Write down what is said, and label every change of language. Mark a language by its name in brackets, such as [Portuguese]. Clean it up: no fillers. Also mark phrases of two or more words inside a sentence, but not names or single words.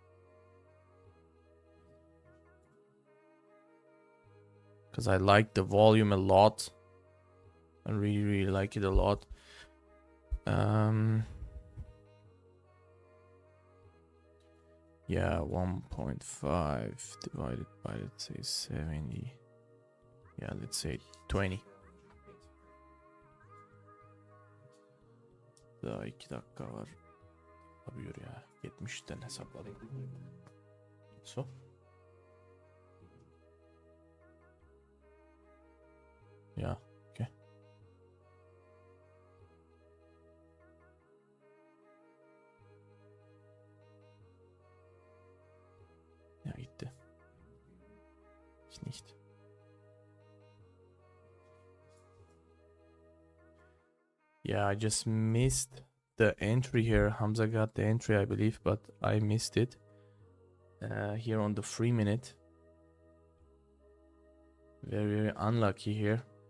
[English] Because I like the volume a lot. I really, really like it a lot. Yeah, 1.5 divided by, let's say, 70. Yeah, let's say 20. [Turkish] Daha 2 dakika var. Yapıyor ya. 70'ten hesapladım. [English] So. Yeah, okay. [Turkish] Ja, gitti. [German] Ich nicht. [English] Yeah, I just missed the entry here. Hamza got the entry, I believe, but I missed it. Here on the 3-minute. Very, very unlucky here.